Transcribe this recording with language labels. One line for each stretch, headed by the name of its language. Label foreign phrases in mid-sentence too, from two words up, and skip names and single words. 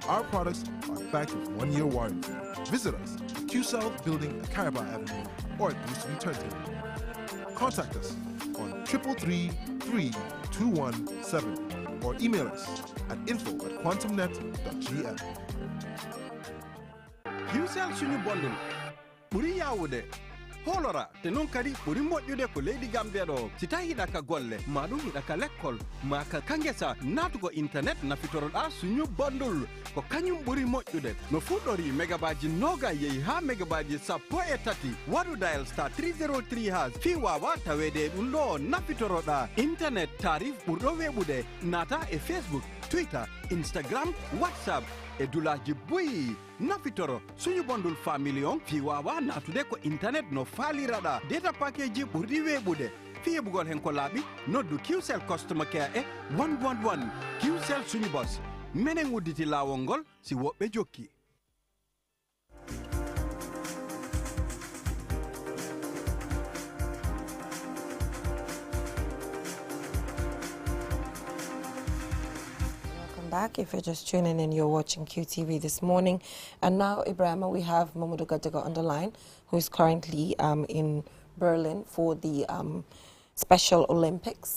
English: Our products are backed with 1-year warranty. Visit us at Q South Building at Caraba Avenue or at Boost Turntable. Contact us on 333-217 or email us at info@quantumnet.gm.
Fula: QCell suñu bondul ɓuri yawude holora te non kadi ɓuri moƴƴude ko leydi gambia ɗo si tawi hiɗa ka golle maɗum hiɗa ka l'école ma ka kangesa natugo internet nafitoroɗa suñu bondul ko kañum ɓuri moƴƴude no fuɗɗori mégabaji noga yeehi ha mégabaji sappo e tati waɗu
English: dial star
Fula: 303 has fi wawa tawede ɗum ɗo nafitoroɗa internet tarif ɓurɗo weɓude nata e facebook twitter instagram whatsapp e dulaji boyi nafitoro suñu bondul family on fi wawa natude ko internet no faliraɗa
English: data package
Fula: ji ɓurɗi weɓude fi heɓugol hen ko laaɓi noddu QCell
English: customer care
Fula: e 111 QCell suñu boss menen udditi lawol ngol si woɓɓe jokki.
English: Back. If you're just tuning in, you're watching QTV this morning. And now, Ibrahim, we have Mamadou Gadiaga on the line, who is currently in Berlin for the Special Olympics.